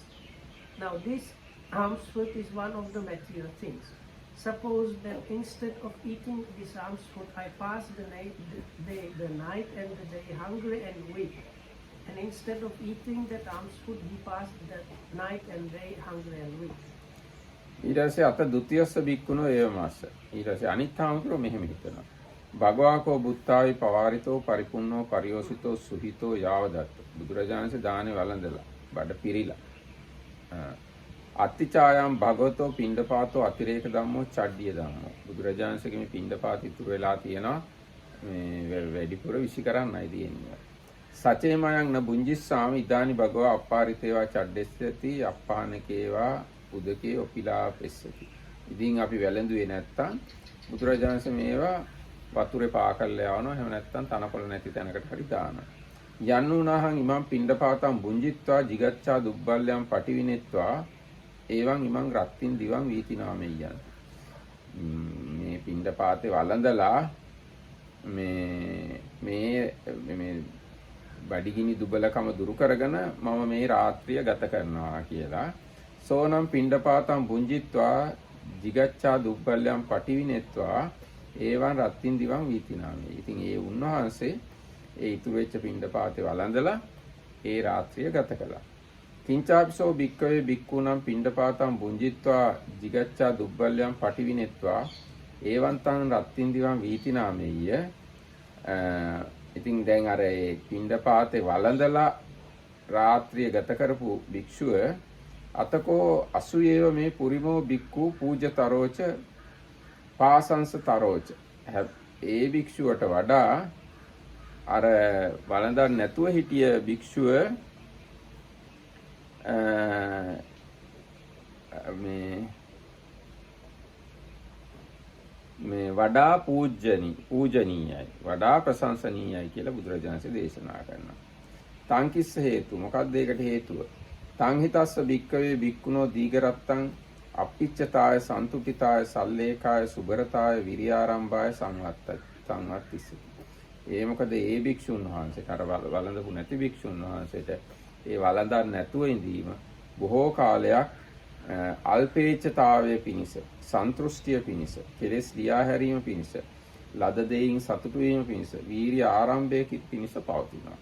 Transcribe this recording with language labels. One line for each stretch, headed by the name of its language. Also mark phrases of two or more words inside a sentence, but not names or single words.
English: Now this almswood is one of the material things. Suppose that instead of eating this almswood, I pass the night and the day hungry and weak. And instead of eating that almswood, he passed the night and day hungry and weak.
Sinhala: ඊට පස්සේ
Pali: අත ဒ ුතියස්ස බික්කුණෝ ඒව මාස.
Sinhala: ඊට පස්සේ අනිත් ආමතුරු මෙහෙම හිතනවා.
Pali: භගවාකෝ බුත්තාවි පවාරිතෝ පරිපුන්නෝ පරියෝසිතෝ සුහිතෝ යාවදත්ත.
Sinhala: බුදුරජාණන්සේ දානේ වළඳලා බඩ පිරීලා.
Pali: අත්තිචායම් භගවතෝ පිණ්ඩපාතෝ අතිරේක ධම්මෝ චඩ්ඩිය ධම්මෝ.
Sinhala: බුදුරජාණන්සේගේ මේ පිණ්ඩපාත ඉතුරු වෙලා තියෙනවා මේ වැඩිපුර විසි කරන්නයි තියෙන්නේ.
Pali: සචේමයන් න බුංජිස්සාම ඉදානි භගවා අප්පාරිතේවා චඩ්ඩෙස්සති අප්පානකේවා උදකේ ඔපිලා පෙස්සති.
Sinhala: ඉතින් අපි වැළඳුවේ නැත්තම් බුදුරජාණන්සේ මේවා වතුරේ පාකල්ලා යවනවා. එහෙම නැත්තම් තනකොළ නැති තැනකට හරි දානවා.
Pali: යන්නුණහං ඉමං පිණ්ඩපාතං බුංජිත්වා jigacchā දුබ්බල්යං පටිවිනෙත්වා එවං ඉමං රත්තින් දිවං වීතිනාමෙය්‍යං.
Sinhala: මේ පිණ්ඩපාතේ වළඳලා මේ බඩගිනි දුබලකම දුරු කරගෙන මම මේ රාත්‍රිය ගත කරනවා කියලා.
Pali: සෝනම් පිණ්ඩපාතං බුංජිත්වා jigacchā දුබ්බල්යං පටිවිනෙත්වා ඒවන් රත්තින් දිවං වීතිනාමේ.
Sinhala: ඉතින් ඒ උන්වහන්සේ ඒ ඉතුරු වෙච්ච පිණ්ඩපාතේ වළඳලා ඒ රාත්‍රිය ගත කළා.
Pali: කිංචාපිසෝ භික්කවේ භික්ඛූනම් පිණ්ඩපාතං බුංජිත්වා jigacchā දුබ්බල්යං පටිවිනෙත්වා ඒවන් තං රත්තින් දිවං වීතිනාමේය.
Sinhala: ඉතින් දැන් අර ඒ පිණ්ඩපාතේ වළඳලා රාත්‍රිය ගත කරපු භික්ෂුව
Pali: අතකෝ අසුයේව මේ පුරිමෝ භික්ඛු පූජතරෝච පාසංස තරෝච.
Sinhala: ඒ භික්ෂුවට වඩා අර වළඳන් නැතුව හිටිය භික්ෂුව මේ වඩා පූජනීයයි වඩා ප්‍රශංසනීයයි කියලා බුදුරජාණන්සේ දේශනා කරනවා.
Pali: තංකිස්ස හේතු
Sinhala: මොකක්ද ඒකට හේතුව?
Pali: තං හිතස්ස භික්කවේ භික්ඛුනෝ දීඝරත්තං අප්පිච්චතාය සන්තුටිතාය සල්ලේකාය සුබරතාය විරියාරම්භාය සංවත්තිස්ස.
Sinhala: ඒ මොකද ඒ භික්ෂුන් වහන්සේට අර වළඳපු නැති භික්ෂුන් වහන්සේට ඒ වළඳන් නැතුව ඉඳීම බොහෝ කාලයක් අල්පේච්ඡතාවයේ පිණිස සන්තුෂ්ටිය පිණිස කෙලෙස් ලියා හැරීම පිණිස ලද දෙයින් සතුටු වීම පිණිස වීරිය ආරම්භයේ පිණිස පවතිනවා.